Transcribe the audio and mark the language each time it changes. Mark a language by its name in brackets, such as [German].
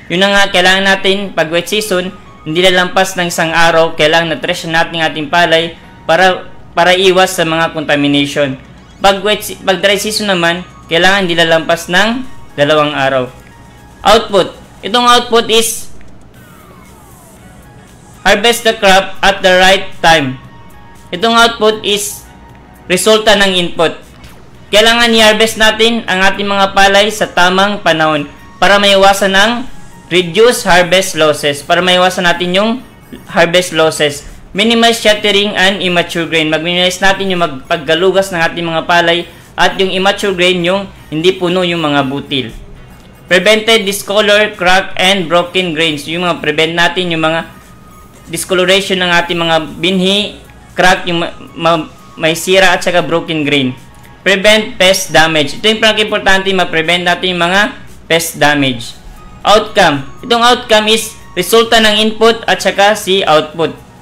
[Filipino] Yun na nga, kailangan natin pag wet season, hindi lalampas ng isang araw, kailangan na-trash natin ating palay para iwas sa mga contamination. Pag dry season naman, kailangan hindi lalampas ng 2 araw. Output. Itong [English] output is harvest the crop at the right time. [Filipino] Itong output is resulta ng input. Kailangan i-harvest natin ang ating mga palay sa tamang panahon para maiwasan ang reduce harvest losses. Para maiwasan natin yung harvest losses. [English] Minimize shattering and immature grain. [Filipino] Mag-minimize natin yung paggalugas ng ating mga palay at yung immature grain yung hindi puno yung mga butil. [English] Prevented discolor, crack, and broken grains. [Filipino] Yung mga prevent natin yung mga discoloration ng ating mga binhi, crack, yung may sira at saka broken grain. [English] Prevent pest damage. [Filipino] Ito yung pinaka-importante, ma-prevent natin yung mga pest damage. Outcome. Itong outcome is resulta ng input at saka si output.